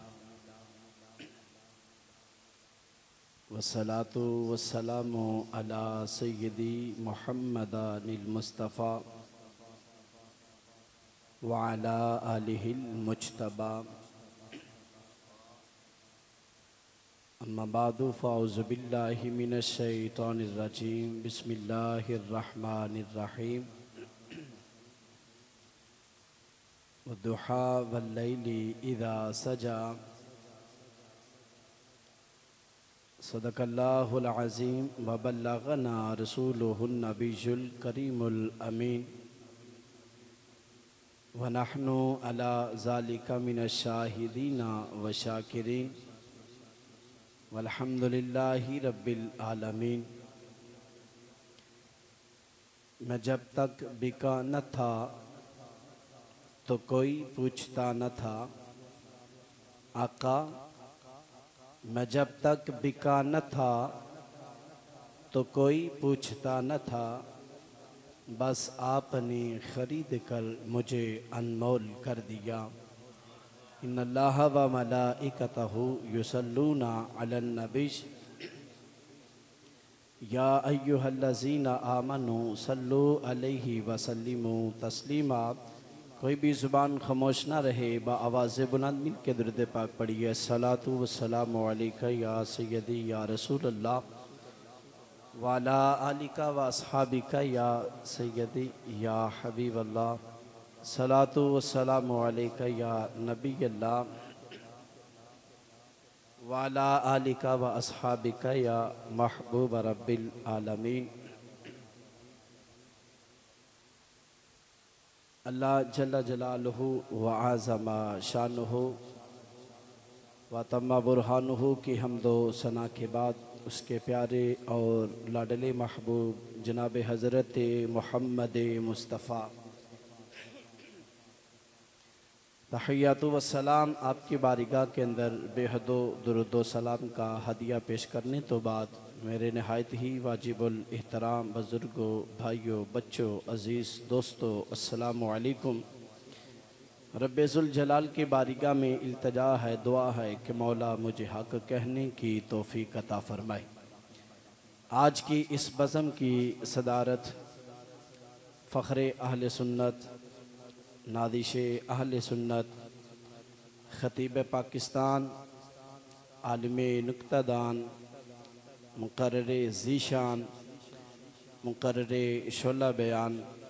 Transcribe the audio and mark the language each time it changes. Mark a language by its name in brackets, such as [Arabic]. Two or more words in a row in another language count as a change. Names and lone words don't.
[Arabic] والصلاة والسلام على سيدي محمد المصطفى وعلى آله المجتبى أما بعد فأعوذ بالله من الشيطان الرجيم بسم الله الرحمن الرحيم والضحى والليل إذا سجى صدق الله العظيم وبلغنا رسوله النبي الكريم الأمين ونحن على ذلك من الشاهدين والشاكرين والحمد لله رب العالمين. [Urdu] میں جب تک بکا نہ تھا تو کوئی پوچھتا نہ تھا آقا، میں جب تک بکا نہ تھا تو کوئی پوچھتا نہ تھا، بس آپ نے خرید کر مجھے انمول کر دیا. [Arabic] إن الله وملائكته يصلون على النبي يا أيها الذين آمنوا صلوا عليه وسلموا تسليما. [Urdu] کوئی بھی زبان خاموش نہ رہے، آواز بلند مل کے درود پاک پڑھیے. [Arabic] الصلاة والسلام عليك يا سيدي يا رسول الله وعلى آلك وأصحابك يا سيدي يا حبيب الله. الصلاة والسلام عليك يا نبي الله وعلى آلك وأصحابك يا محبوب رب العالمين. الله جل جلاله وعظم شأنه وتم برهانه [Urdu] کی حمد و ثنا کے بعد اس کے پیارے اور لاڈلے محبوب جناب حضرت محمد مصطفیٰ تحیات و سلام آپ کی بارگاہ کے اندر بے حد درود و سلام کا ہدیہ پیش کرنے کے بعد میرے نہایت ہی واجب الاحترام بزرگوں، بھائیوں، بچوں، عزیز دوستوں, [Arabic] السلام عليكم. [Urdu] ربِ ذوالجلال کی بارگاہ میں التجا ہے، دعا ہے کہ مولا مجھے حق کہنے کی توفیق عطا فرمائے. آج کی اس بزم کی صدارت فخرِ اہلِ سنت، نادشِ اہلِ سنت، خطیبِ پاکستان، عالمِ نکتہ دان، مقررِ ذیشان، مقررِ شعلہ بیان